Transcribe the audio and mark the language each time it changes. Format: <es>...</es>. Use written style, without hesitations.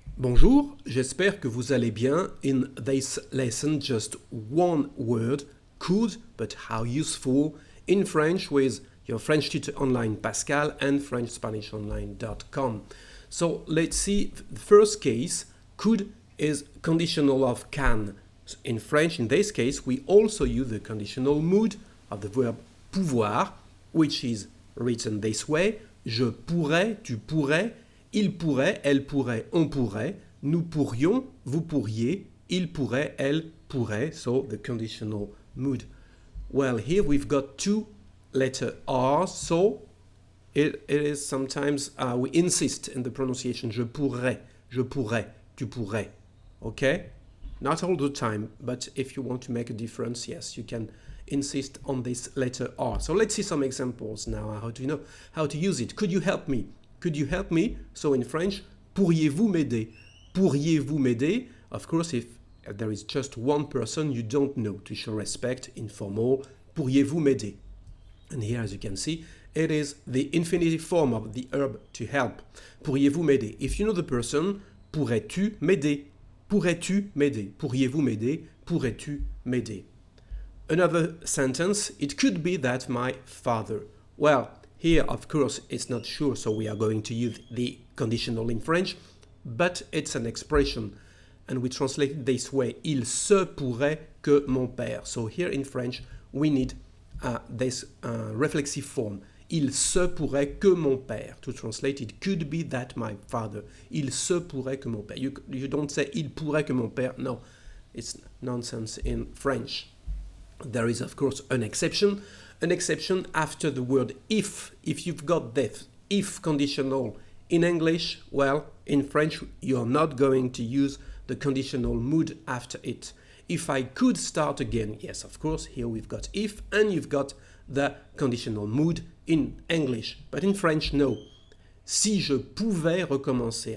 <fr>Bonjour, j'espère que vous allez bien.</fr> <en>In this lesson, just one word, could, but how useful, in French with your French tutor online Pascal and FrenchSpanishOnline.com. So let's see the first case. Could is conditional of can. In French, in this case, we also use the conditional mood of the verb pouvoir, which is written this way.</en> <fr>Je pourrais, tu pourrais, il pourrait, elle pourrait, on pourrait, nous pourrions, vous pourriez, il pourrait, elle pourrait,</fr> <en>so the conditional mood. Well, here we've got two letter R's, so it is sometimes we insist in the pronunciation.</en> <fr>Je pourrais, tu pourrais, okay?</fr> <en>Not all the time, but if you want to make a difference, yes, you can insist on this letter R. So let's see some examples now, how to use it. Could you help me? Could you help me? So in French,</en> <fr>pourriez-vous m'aider? Pourriez-vous m'aider?</fr> <en>Of course, if there is just one person you don't know, to show respect, informal,</en> <fr>pourriez-vous m'aider?</fr> <en>And here, as you can see, it is the infinitive form of the verb to help.</en> <fr>Pourriez-vous m'aider?</fr> <en>If you know the person,</en> <fr>pourrais-tu m'aider? Pourrais-tu m'aider? Pourriez-vous m'aider? Pourrais-tu m'aider?</fr> <en>Another sentence, it could be that my father. Well, here, of course, it's not sure, so we are going to use the conditional in French, but it's an expression, and we translate it this way.</en> <fr>Il se pourrait que mon père.</fr> <en>So here in French, we need this reflexive form.</en> <fr>Il se pourrait que mon père.</fr> <en>To translate, it could be that my father.</en> <fr>Il se pourrait que mon père.</fr> <en>You don't say</en> <fr>il pourrait que mon père.</fr> <en>No, it's nonsense in French. There is, of course, an exception. An exception after the word if. If you've got this if conditional in English, well, in French, you're not going to use the conditional mood after it. If I could start again, yes, of course, here we've got if, and you've got the conditional mood in English. But in French, no.</en> <fr>Si je pouvais recommencer.</fr>